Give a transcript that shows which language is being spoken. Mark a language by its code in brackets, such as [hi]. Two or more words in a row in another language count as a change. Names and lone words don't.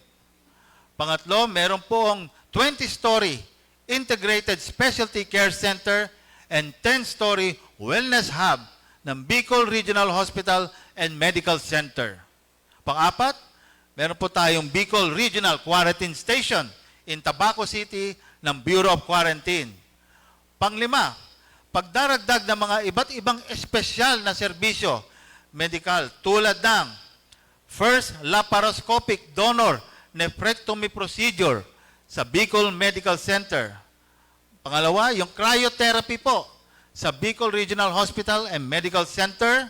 [tl] Pangatlo, meron pong 20-story Integrated Specialty Care Center and 10-story Wellness Hub ng Bicol Regional Hospital and Medical Center. Pang-apat, meron po tayong Bicol Regional Quarantine Station in Tabaco City ng Bureau of Quarantine. Panglima, pagdaragdag ng mga iba't ibang espesyal na serbisyo medical tulad ng [en] first laparoscopic donor nephrectomy procedure [tl] sa Bicol Medical Center. Pangalawa, yung cryotherapy po sa Bicol Regional Hospital and Medical Center.